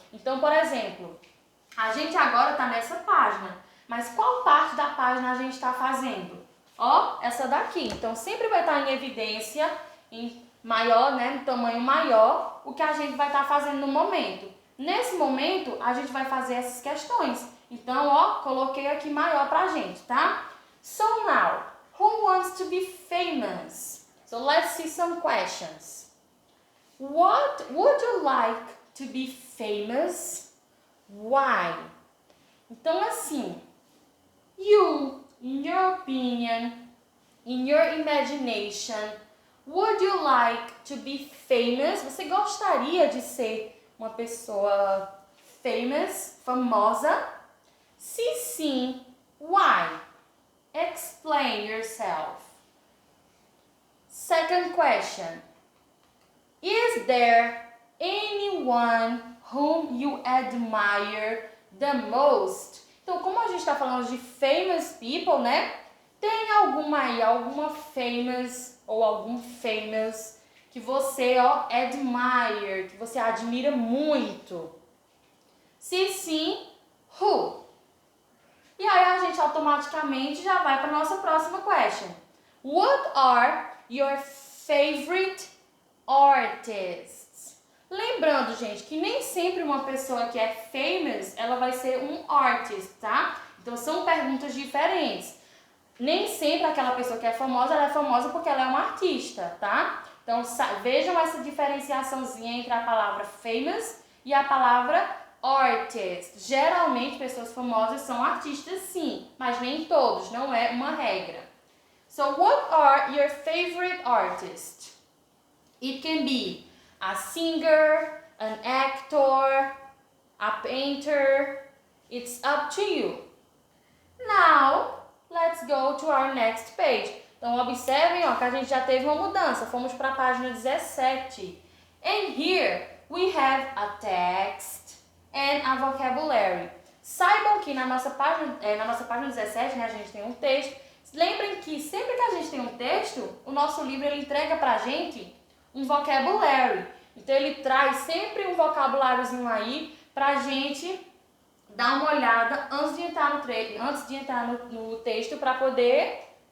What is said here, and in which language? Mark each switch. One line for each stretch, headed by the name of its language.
Portuguese: Então, por exemplo, a gente agora está nessa página, mas qual parte da página a gente está fazendo? Ó, essa daqui. Então, sempre vai estar em evidência, em maior, né, no tamanho maior, o que a gente vai estar fazendo no momento. Nesse momento, a gente vai fazer essas questões. Então, ó, coloquei aqui maior pra gente, tá?
English: So now, who wants to be famous? So let's see some questions. What would you like to be famous? Why?
Portuguese: Então, assim,
English: you, in your opinion, in your imagination, would you like to be famous?
Portuguese: Você gostaria de ser uma pessoa famous, famosa? Se sim,
English: why? Explain yourself. Second question. Is there anyone whom you admire the most?
Portuguese: Então, como a gente está falando de famous people, né? Tem alguma aí, alguma famous ou algum famous que você, ó, admire, que você admira muito? Se sim, who? E aí a gente automaticamente já vai para a nossa próxima question.
English: What are your favorite artists?
Portuguese: Lembrando, gente, que nem sempre uma pessoa que é famous, ela vai ser um artist, tá? Então são perguntas diferentes. Nem sempre aquela pessoa que é famosa, ela é famosa porque ela é uma artista, tá? Então vejam essa diferenciaçãozinha entre a palavra famous e a palavra artist. Geralmente pessoas famosas são artistas sim, mas nem todos, não é uma regra.
English: So what are your favorite artists? It can be a singer, an actor, a painter. It's up to you. Now, let's go to our next page.
Portuguese: Então, observem, ó, que a gente já teve uma mudança. Fomos para a página 17.
English: And here we have a text and a vocabulary.
Portuguese: Saibam que na nossa página 17, né, a gente tem um texto. Lembrem que sempre que a gente tem um texto, o nosso livro ele entrega pra gente um vocabulary. Então ele traz sempre um vocabuláriozinho aí pra gente dar uma olhada antes de entrar no texto para poder